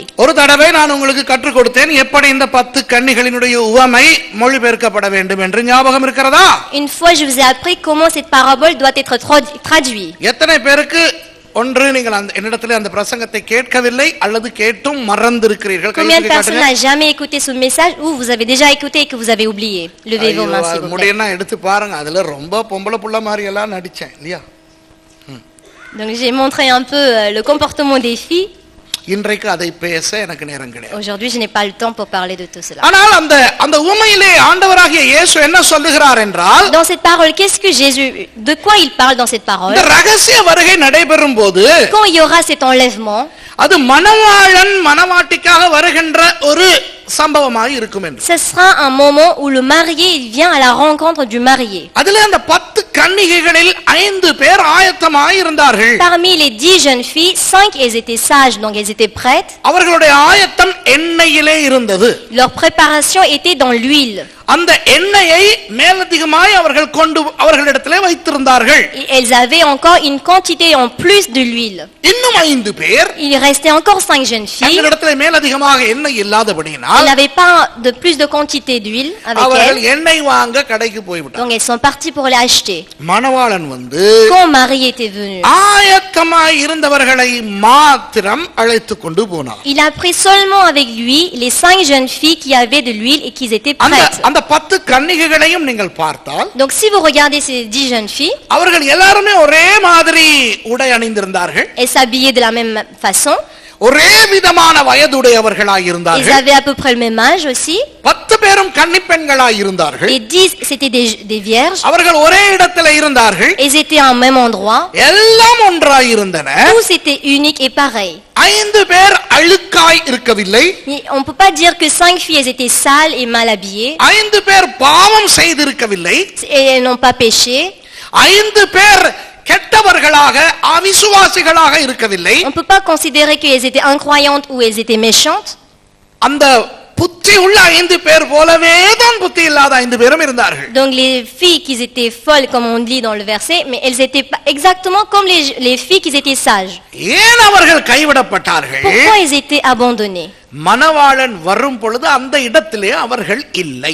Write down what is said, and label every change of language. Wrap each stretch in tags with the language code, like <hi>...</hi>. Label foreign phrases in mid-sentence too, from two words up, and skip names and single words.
<ta>ஒரு தடவை நான் உங்களுக்கு கற்றுக் கொடுத்தேன் எப்படி இந்த 10 கன்னிகளினுடைய உவமை மொழிபெயர்க்கப்பட வேண்டும் என்று. ஞாபகம் இருக்கிறதா?</ta> <fr>Une fois je vous ai appris comment cette parabole doit être traduite.</fr> <ta>எத்தனை பேருக்கு ஒன்று நீங்கள் என்னிடத்திலே அந்த பிரசங்கத்தை கேட்கவில்லை அல்லது கேட்டும் மறந்திருக்கிறீர்கள்?</ta> <fr>Combien de personnes n'ont jamais écouté ce message ou vous avez déjà écouté et que vous avez oublié? Levez vos mains s'il vous plaît.</fr> <ta>முடியனா எடுத்து பாருங்க. அதுல ரொம்ப பொம்பளை புள்ள மாதிரி எல்லாம் நடிச்சேன் இல்லையா?</ta> <fr>Donc j'ai montré un peu le comportement des filles.</fr> <ta>இன்றைக்கு அதை பேச எனக்கு நேரம் கிடையாது.</ta> <fr>Aujourd'hui je n'ai pas le temps pour parler de tout cela.</fr> <ta>ஆனால் அந்த உவமையிலே ஆண்டவராகிய இயேசு என்ன சொல்லுகிறார் என்றால்,</ta> <fr>Dans cette parole, qu'est-ce que Jésus, de quoi il parle dans cette parole?</fr> <ta>இந்த ரகசிய வருகை நடைபெறும் போது</ta> <fr>Quand il y aura cet enlèvement,</fr> <ta>அது மணவாளன் மணவாட்டிக்காக வருகின்ற ஒரு சம்பவமாக இருக்கும் என்று.</ta> <fr>ce sera un moment où le marié il vient à la rencontre du marié.</fr> <ta>அதிலே அந்த 10 கன்னிகைகளில் 5 பேர் ஆயத்தமாய் இருந்தார்கள்.</ta> <fr>Parmi les 10 jeunes filles, 5 elles étaient sages, donc elles étaient prêtes.</fr> <ta>அவர்களுடைய ஆயத்தம் எண்ணெயிலே இருந்தது.</ta> <fr>Leur préparation était dans l'huile.</fr> <ta>அந்த எண்ணெயை மேலதிகமாய் அவர்களிடத்திலே வைத்திருந்தார்கள்.</ta> <fr>Et elles avaient encore une quantité en plus de l'huile.</fr> <ta>இன்னும் 5 பேர்</ta> <fr>Il restait encore 5 jeunes filles.</fr> <ta>அவர்களிடத்திலே மேலதிகமாக எண்ணெய் இல்லாதபடியினால்</ta> <fr>Elles n'avaient pas de plus de quantité d'huile avec</fr> <ta>அவர்கள்</ta> <fr>elles.</fr> <ta>எண்ணெய் வாங்க கடைக்கு போய்விட்டார்கள்.</ta> <fr>Donc elles sont parties pour les acheter.</fr> <ta>மணவாளன் வந்து</ta> <fr>quand Marie était venue,</fr> <ta>ஆயத்தமாய் இருந்தவர்களை மாத்திரம் அழைத்து கொண்டு போனார்.</ta> <fr>il a pris seulement avec lui les 5 jeunes filles qui avaient de l'huile et qui étaient prêtes.</fr> <ta>அந்த 10 கன்னிகைகளையும் நீங்கள் பார்த்தால்,</ta> <fr>Donc si vous regardez ces 10 jeunes filles,</fr> <ta>அவர்கள் எல்லாருமே ஒரே மாதிரி உடை அணிந்திருந்தார்கள்.</ta> <fr>elles s'habillaient de la même façon.</fr> <ta>ஒரே விதமான வயதுடையவர்களாய்</ta> <fr>Ils</fr> <ta>இருந்தார்கள்.</ta> <fr>avaient à peu près le même âge aussi.</fr> <ta>10 பேரும் கன்னிப்பெண்களாய் இருந்தார்கள்.</ta> <fr>Les 10, c'était des vierges.</fr> <ta>அவர்கள் ஒரே இடத்துல இருந்தார்கள்.</ta> <fr>Ils étaient en même endroit.</fr> <ta>எல்லாம் ஒன்றாய் இருந்தன.</ta> <fr>Tous étaient uniques et pareils.</fr> <ta>5 பேர் அழுக்காய் இருக்கவில்லை.</ta> <fr>On ne peut pas dire que 5 filles elles étaient sales et mal habillées.</fr> <ta>5 பேர் பாவம் செய்திருக்கவில்லை.</ta> <fr>Et elles n'ont pas péché.</fr> <ta>5 பேர் கெட்டவர்களாக அவிசுவாசிகளாக இருக்கவில்லை.</ta> <fr>On ne peut pas considérer qu'elles étaient incroyantes ou elles étaient méchantes.</fr> <ta>அந்த புத்தி உள்ள 5 பேர் போலவே தான் புத்தி இல்லாத 5 பேரும் இருந்தார்கள்.</ta> <fr>Donc les filles qui étaient folles comme on lit dans le verset, mais elles étaient pas exactement comme les filles qui étaient sages.</fr> <ta>ஏன் அவர்கள் கைவிடப்பட்டார்கள்?</ta> <fr>Pourquoi elles étaient abandonnées?</fr> <ta>மணவாளன் வரும் பொழுது அந்த இடத்திலே அவர்கள் இல்லை.</ta>